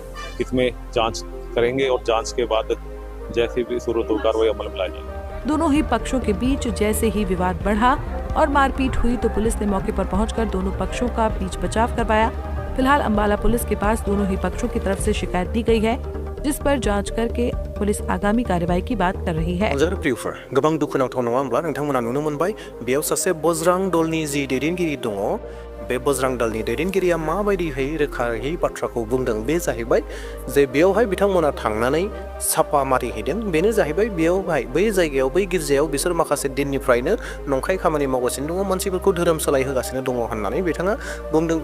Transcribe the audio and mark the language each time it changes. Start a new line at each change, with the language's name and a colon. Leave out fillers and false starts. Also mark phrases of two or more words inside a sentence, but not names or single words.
Hindi: इसमें जांच करेंगे और जांच के बाद जैसी भी सूरत हो कार्रवाई अमल में लाई जाएगी। दोनों ही पक्षों के बीच जैसे ही विवाद बढ़ा और मारपीट हुई तो पुलिस ने मौके पर पहुंचकर दोनों पक्षों का बीच बचाव करवाया। फिलहाल अंबाला पुलिस के पास दोनों ही पक्षों की तरफ से शिकायत दी गई है, जिस पर जांच करके पुलिस आगामी कार्रवाई की बात कर रही है।
Bodo: गोबां दुखुनांथाव नङा होनब्ला नोंथांमोना नुनो मोनबाय बेयाव सासे बज्रां दलनि जि दैदेनगिरि दङ, बे बज्रां दलनि दैदेनगिरिया माबायदिहै रोखायै बाथ्राखौ बुंदों बे जाहैबाय जे बेयावहाय बिथांमोना थांनानै साफा मारिहैदों। बेनो जाहैबाय बेयावहाय बै जायगायाव बै गिर्जायाव बिसोर माखासे दिननिफ्रायनो नंखाय खामानि मावगासिनो दङ, मानसिफोरखौ धोरोम सोलायहोगासिनो दङ होननानै बिथाङा बुंदों।